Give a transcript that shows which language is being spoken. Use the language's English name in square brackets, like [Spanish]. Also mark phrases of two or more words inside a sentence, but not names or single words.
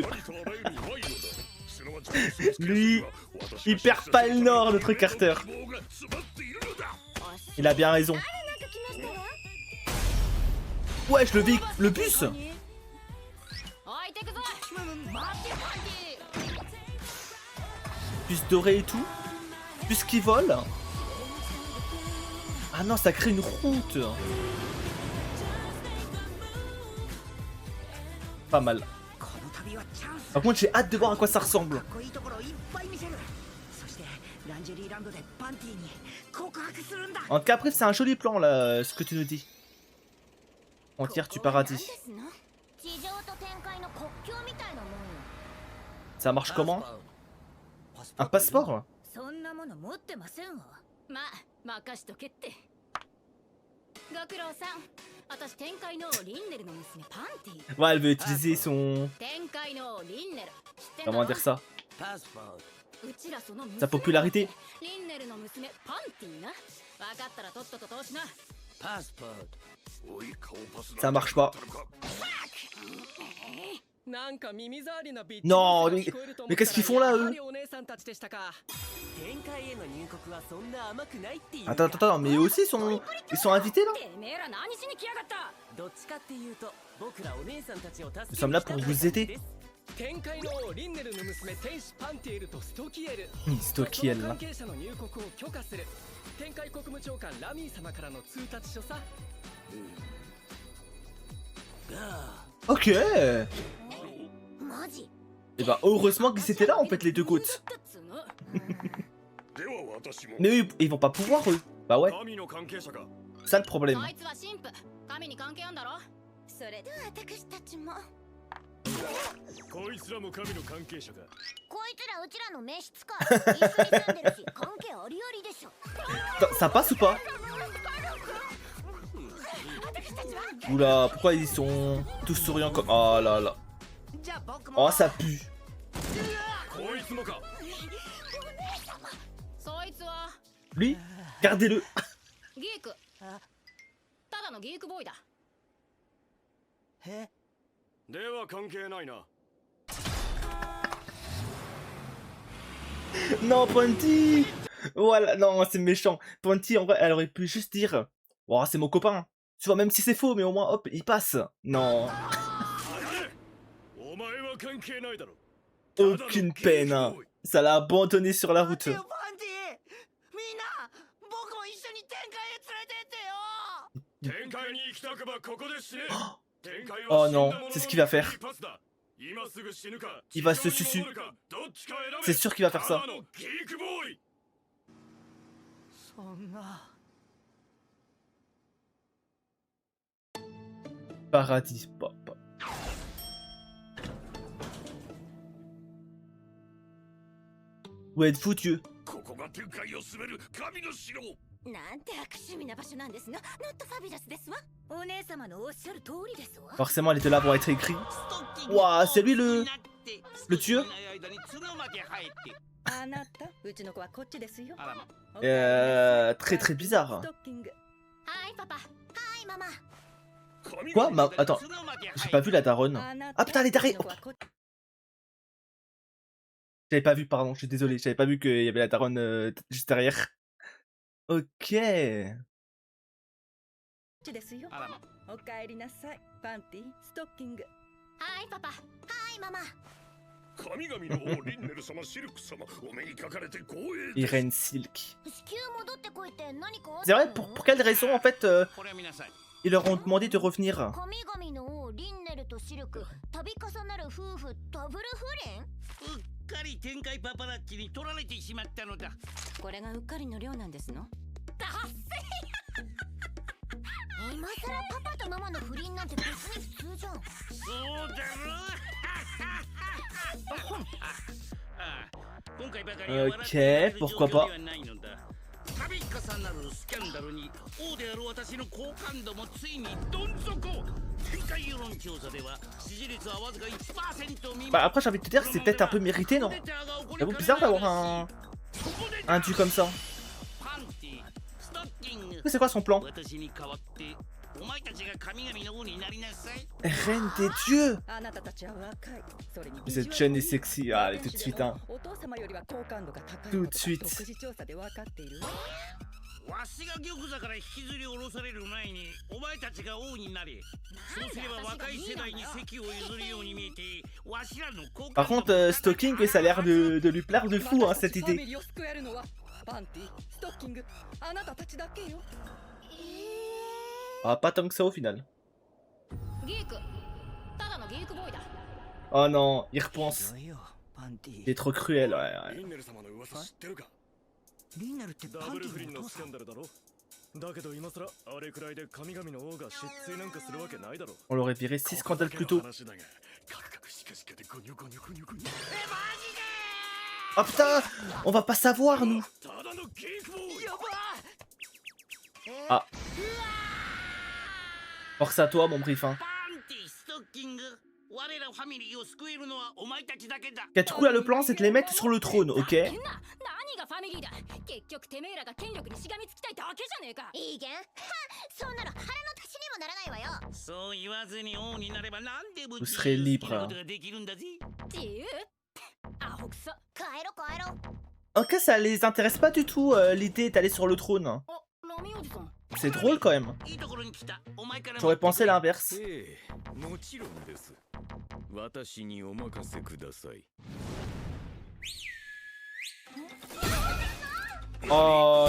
[Japanese] ありとあらゆる賄賂だ。すなわち [French] Lui, il perd pas le nord notre Carter. [Japanese] 希望が詰まっているのだ。 [French] Il a bien raison. [Japanese] なんか来ましたわ。 [French] Wesh le le bus. [Japanese] 置いてくぞ。待ってパンテ [French] Bus doré et tout. Bus qui vole. Ah non ça crée une route. Pas mal. [Japanese] ィ。この旅はチャンス。 [French] Par contre j'ai hâte de voir à quoi ça ressemble. [Japanese] かっこいいところをいっぱい見せる。そしてランジェリーランドでパンティに告白するんだ。 [French] En tout cas après c'est un joli plan là ce que tu nous dis. Frontière du paradis. [Japanese] 地上と天界の国境みたいなもんよ。 [French] Ça marche comment? Un passeport? [Japanese] そんなもの持ってませんわ。まあ任しとけって。ご苦労さん。私天界の王リンネルの娘パンティ。 [French] Ouais elle veut utiliser son... [Japanese] 天界の王リンネル。知ってんだろ [French] Comment dire ça? [Japanese] うちらその娘 [French] Sa popularité? [Japanese] リンネルの娘パンティな。分かったらとっとと通しな。おい顔パス [French] Ça marche pas. [Japanese] なんか耳障りなビッチ [French] Non [Japanese] が [French] mais, [Japanese] 聞こえると思 [French] mais [Japanese] った [French] qu'est-ce [Japanese] ら [French] qu'ils font là [Japanese] や [French] eux? [Japanese] はりお姉さんたちでしたか。天界への入国はそんな甘くないっていうか。 [French] Attends, attends, attends, mais eux aussi ils sont invités là? [Japanese] てめえら何しに来やがった。どっちかっていうと僕らお姉さんたちを助け [French] Nous sommes là pour vous aider. [Japanese] 天界の王リンネルの娘天使パンティエルとストキエル。ストキエルなその関係者の入国を許可する。天界国務長官ラミー様からの通達書さ。 [French] Ok. Et [Japanese] マジ [French] bah heureusement qu'ils étaient là en fait les deux côtes. [Japanese] つの。では私も [French] Mais eux ils vont pas pouvoir eux. Bah ouais, [Japanese] 神の関係者か。 [French] ça le problème. [Japanese] そいつは神父。神に関係あんだろ。それでは私たちも。こいつらも神の関係者か。こいつらうちらの召使い。一緒に住んでるし関係ありありでしょ。 [French] Ça passe ou pas? Oula, pourquoi ils sont tous souriants comme... Oh là là. [Japanese] じゃあ僕も。 [French] Oh ça pue. [Japanese] こいつもか。そいつは [French] Lui, gardez-le. [Japanese] ギーク。ただのギークボーイだ。え？では関係ないな。 [French] Non, Ponty. Voilà, non, c'est méchant. Ponty, en vrai, elle aurait pu juste dire... Oh, c'est mon copain. Tu vois, même si c'est faux, mais au moins, hop, il passe. Non. [Japanese] お前は関係ないだろ。 [French] Aucune peine. Hein. Ça l'a abandonné sur la route. [Japanese] 待てよパンティみんな僕も一緒に天界へ連れてってよ天界に行きたくばここで死ね。天界 [French] Oh [Japanese] は死んだ [French] non, [Japanese] 者の [French] c'est ce qu'il va faire. [Japanese] フリーパスだ。今すぐ死ぬか [French] Il va se [Japanese] 地上に [French] sucer. [Japanese] 戻るかどっちか選べ。 [French] C'est sûr qu'il va faire ça. [Japanese] ただのギークボーイ。そんな [French] Paradis pop. Où êtes-vous, Dieu? [Japanese] ここが天界を滑る神の城。なんて悪趣味な場所なんですの。 [English] not fabulous [Japanese] ですわ。お姉様のおっしゃる通りですわ。 [French] Forcément, les deux là vont être écrits. Ouah, c'est lui le dieu? [Japanese] あなた、うちの子はこっちですよ。 [French] Très très bizarre. [Japanese] はいパパ。はいママ。 [French] Quoi? Attends, j'ai pas vu la daronne. Ah putain, elle est derrière. J'avais pas vu, pardon, je suis désolé, j'avais pas vu qu'il y avait la daronne juste derrière. Ok. [Japanese] ですよ。おかえりなさい。パンティ、ストッキング。はいパパ。はいママ。神々の王リンネル様、シルク様、お目にかかれて光栄です。 [French] Irène Silk. [Japanese] 至急戻ってこいって何かあっ [French] C'est [Japanese] た [French] vrai, [Japanese] の？ [French] pour quelle raison en fait [Japanese] これ見なさい [French] ils leur ont demandé de revenir? [Japanese] 神々の王リンネルとシルク、度重なる夫婦ダブル不倫？うっかり天界パパラッチに取られてしまったのだこれがうっかりの量なんですの？今さらパパとママの不倫なんて別に普通じゃん。そうだろ今回ばかりは [French] Ok, pourquoi pas. [Japanese] 度重なるスキャンダルに王である私の好感度もついにどん底天界世論調査では支持率はわずか 1% 未 [French] Bah [Japanese] 満 [French] après j'ai envie de te dire que c'est peut-être un peu mérité, non? J'avoue bizarre d'avoir un dieu comme ça. [Japanese] パンティストッキング [French] C'est quoi son plan? [Japanese] 私に代わってお前たちが神々の王になりなさい [French] Reine des dieux! [Japanese] あなたたちは若い。それに [French] Cette jeune est sexy. Ah, allez, tout de suite, hein. [Japanese] お父様よりは好感度が高い。 [French] Tout de suite. [Japanese] 独自調査で分かっている。わしが玉座から引きずり下ろされる前にお前たちが王になりそうすれば若い世代に席を譲るように見えてわしらの好 [French] Par [Japanese] 感度 [French] contre, Stalking, ça a l'air de lui plaire de fou, hein, cette idée. [Japanese] パンティ、ストッキング、あなたたちだけよ。 [French] Ah, pas tant que ça au final. [Japanese] ギーク。ただのギークボーイだ。 [French] Oh non, il repense. [Japanese] よパンティ [French] Il est trop cruel, ouais. [Japanese] リンネル様の噂知ってるか。リンネルってパダブルンティ不倫のスキャのお父さんンダルだろ。だけど今さらあれくらいで神々の王が失墜なんかするわけないだろ。 [French] On l'aurait viré 6 scandales plus tôt. [Japanese] 話だがカクカクシカシカでゴニョゴニョゴニョゴニョ。 [French] Oh putain! On va pas savoir, nous! [Japanese] ただのギークボーイ。 Ah. [French] Force à toi, mon brief, hein. [Japanese] パンティストッキング我らファミリーを救えるのはお前たちだけだ [French] Ok, du coup, là, le plan, c'est de les mettre sur le trône, ok? [Japanese] 何がファミリーだ。結局てめえらが権力にしがみつきたいだけじゃねえか。いいげん。そんなの腹の足しにもならないわよ。そう言わずに王になれば何でも [French] Vous serez libre. [Japanese] 好きなことができるんだぜ自由。アホくそ。帰ろ帰ろ。 [French] Ok, ça les intéresse pas du tout, l'idée d'aller sur le trône. [Japanese] あ、ラミおじさん。 [French] C'est drôle, quand même. [Japanese] いいところに来たお前から [French] J'aurais pensé l'inverse. [Japanese] ええ、もちろんです。私にお任せください。 Oh...